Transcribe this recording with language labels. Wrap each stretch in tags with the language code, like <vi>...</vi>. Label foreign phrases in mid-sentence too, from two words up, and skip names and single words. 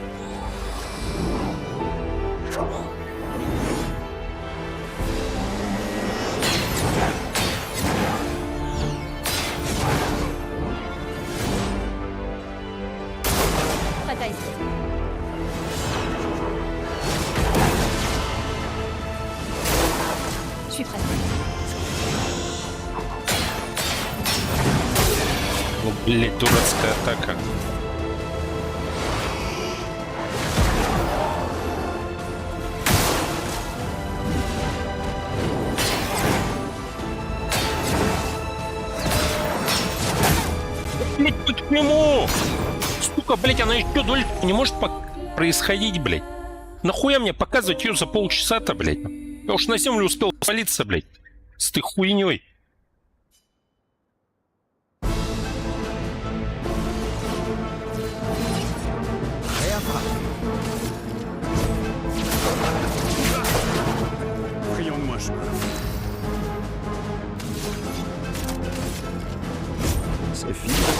<fr>Bataille. Je suis prête.</fr> <ru>Ну, блять, дурацкая атака. Блять, почему? Сука, блять, она еще дольше не может происходить, блять. Нахуя мне показывать ее за полчаса-то, блять? Я уж на землю успел свалиться, блять. С этой хуйней.</ru> <fr>Prêt à frapper. Frayons-nous un chemin. C'est fini.</fr>